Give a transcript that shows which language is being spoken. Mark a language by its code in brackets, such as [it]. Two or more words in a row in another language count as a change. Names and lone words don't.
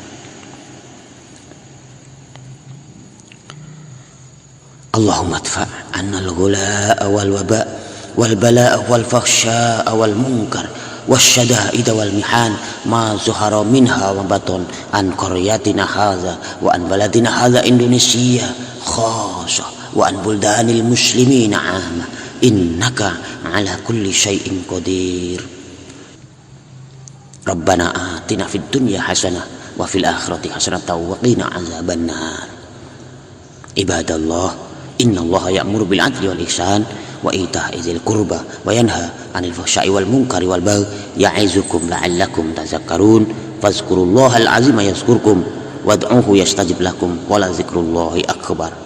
[ar] اللهم ادفع عنا الغلاء والوباء والبلاء والفحشاء والمنكر والشدائد والمحن ما ظهر منها وبطن عن قريتنا هذه وعن بلدنا هذه Indonesia خاصة وعن بلدان المسلمين عامة إنك على كل شيء قدير. ربنا آتنا في الدنيا حسنة وفي الآخرة حسنة وقنا عذاب النار. عباد الله، إن الله يأمر بالعدل والإحسان وإيتاء ذي القربى وينهى عن الفحشاء والمنكر والبغي يعظكم لعلكم تذكرون. فاذكروا الله العظيم يذكركم وادعوه يستجب لكم ولذكر الله أكبر.